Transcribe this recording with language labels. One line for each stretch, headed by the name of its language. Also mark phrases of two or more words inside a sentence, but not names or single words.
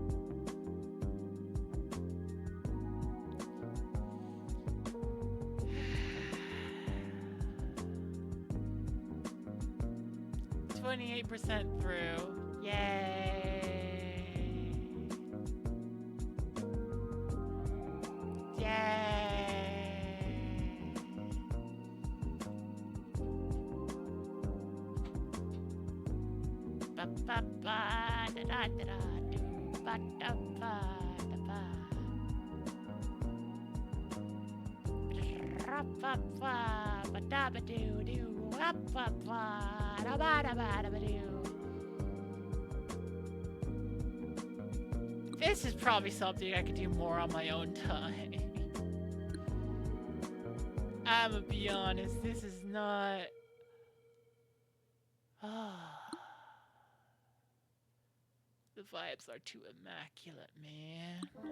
English: %, through. Yay! Yay! Ba ba ba da da da da do ba da ba da ba. Ra ba ba ba da ba do do ra ba ba. This is probably something I could do more on my own time. I'ma be honest, this is not... The vibes are too immaculate, man.